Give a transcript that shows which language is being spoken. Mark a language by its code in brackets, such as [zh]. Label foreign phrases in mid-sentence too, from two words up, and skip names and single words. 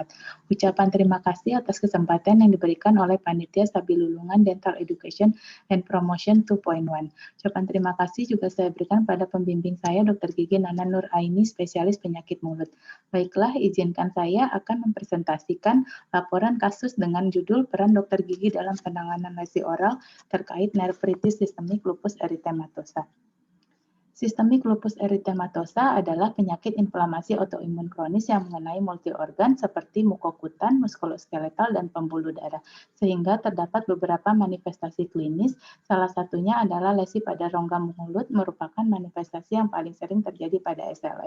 [id] Ucapan terima kasih atas kesempatan yang diberikan oleh Panitia Stabilulungan Dental Education and Promotion 2.1. Ucapan terima kasih juga saya berikan pada pembimbing saya Dr. Gigi Nana Nur Aini, Spesialis Penyakit Mulut. Baiklah, izinkan saya akan mempresentasikan laporan kasus dengan judul Peran Dr. Gigi dalam Penanganan Lesi Oral terkait nefritis sistemik lupus eritematosa. Sistemik lupus eritematosa adalah penyakit inflamasi autoimun kronis yang mengenai multiorgan seperti mukokutan, muskuloskeletal, dan pembuluh darah, sehingga terdapat beberapa manifestasi klinis. Salah satunya adalah lesi pada rongga mulut, merupakan manifestasi yang paling sering terjadi pada SLE.